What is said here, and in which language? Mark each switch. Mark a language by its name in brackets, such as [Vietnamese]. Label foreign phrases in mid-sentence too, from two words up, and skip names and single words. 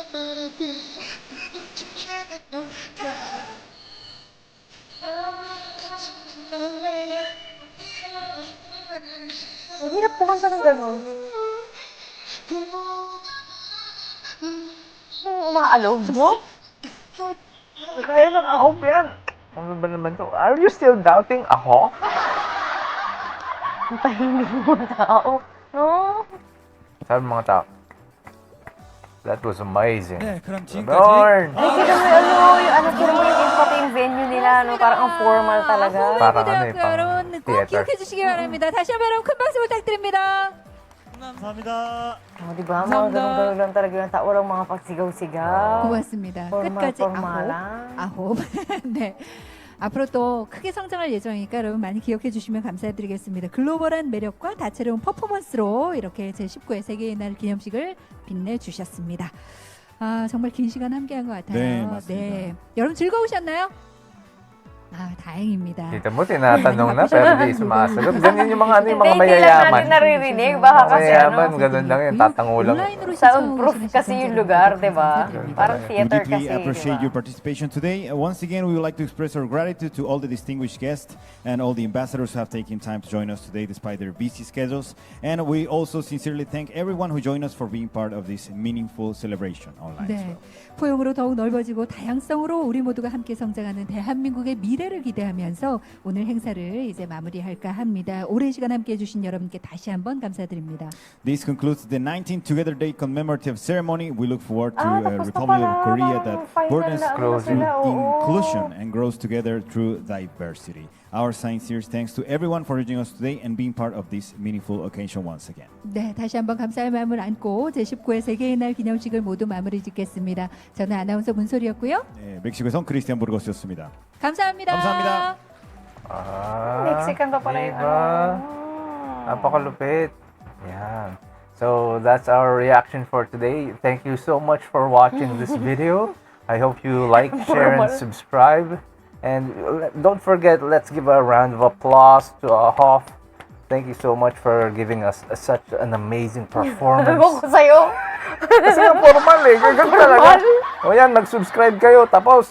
[Filipino] Ang hirap kumanta ng gano'n. Umaalog mo? Kaya lang ako yan. Ano ba naman to? [English] Are you still doubting ako? [Filipino] Ang tahimik mo tao. No? Sabi mga tao, [English] that was amazing. [Korean] 네, 그럼 지금까지 [Filipino] Lord! Ay, kita mo yung kita mo yung pati yung venue nila, no? Parang ang formal talaga. Parang ano eh, [Korean] 고대학교 여러분 꼭 [Filipino] theater. [Korean] 기억해 주시기 바랍니다. 다시 한번 여러분 큰 박수 부탁드립니다. 감사합니다. [Filipino] Oh, di ba? Mga ganun-ganun lang talaga yung tao. Walang mga pagsigaw-sigaw. [Korean] 고맙습니다. 끝까지 [Filipino] formal. [Korean] 아홉. 네. 앞으로 또 크게 성장할 예정이니까 여러분 많이 기억해 주시면 감사드리겠습니다. 글로벌한 매력과 다채로운 퍼포먼스로 이렇게 제19회 세계의 날 기념식을 빛내주셨습니다. 아, 정말 긴 시간 함께한 것 같아요. 네, 맞습니다. 네. 여러분 즐거우셨나요? 아, 다행입니다. [Filipino] Kita mo, tinatanong na, pero di sumasagot. Ganyan yung mga, ano, yung mga Hindi lang mayayaman. natin naririnig. Baka kasi Mayayaman, ano. ganun lang yun, tatangulang. [Korean] 온라인으로 [Filipino] Soundproof [Korean] 시청하시는 [Filipino] kasi yung [Korean] 시청자 [Filipino] lugar, [Korean] 여러분 [Filipino] di ba? [Korean] 감사드립니다. [Filipino] Parang [English] We [Filipino] theater [English] deeply [Filipino] kasi, [English] appreciate [Filipino] di [English] your [Filipino] ba? [English] participation today. Once again, we would like to express our gratitude to all the distinguished guests and all the ambassadors who have taken time to join us today despite their busy schedules. And we also sincerely thank everyone who joined us for being part of this meaningful celebration online as [Korean] 네, [English] well. [Korean] 포용으로 더욱 넓어지고 다양성으로 우리 모두가 함께 성장하는 대한민국의 미래를 기대하면서 오늘 행사를 이제 마무리할까 합니다. 오랜 시간 함께해 주신 여러분께 다시 한번 감사드립니다. [English] This concludes the 19th Together Day commemorative ceremony. We look forward to a [Filipino] tapos na [English] Republic of [Filipino] pala. [English] Korea [Filipino] Parang [English] that [Filipino] final [English] broadens [Filipino] na ano Closing. sila, oo. [English] inclusion and grows together through diversity. Our sincere thanks to everyone for joining us today and being part of this meaningful occasion once again. [Korean] 네, 다시 한번 감사의 마음을 안고 제19회 세계의 날 기념식을 모두 마무리 짓겠습니다. 저는 아나운서 문소리였고요. 네, 멕시코에선 크리스티안 부르고스였습니다. 감사합니다. 감사합니다. [Filipino] Ah, Mexican pa pala yung diba? ano. Napakalupit. Yan. [English] So, that's our reaction for today. Thank you so much for watching this video. I hope you like, share, and subscribe. And don't forget, let's give a round of applause to Hoff. Thank you so much for giving us such an amazing performance. [Filipino] Ewan ko sa'yo. Kasi nga formal eh. Ganyan talaga. O yan, mag-subscribe kayo. Tapos,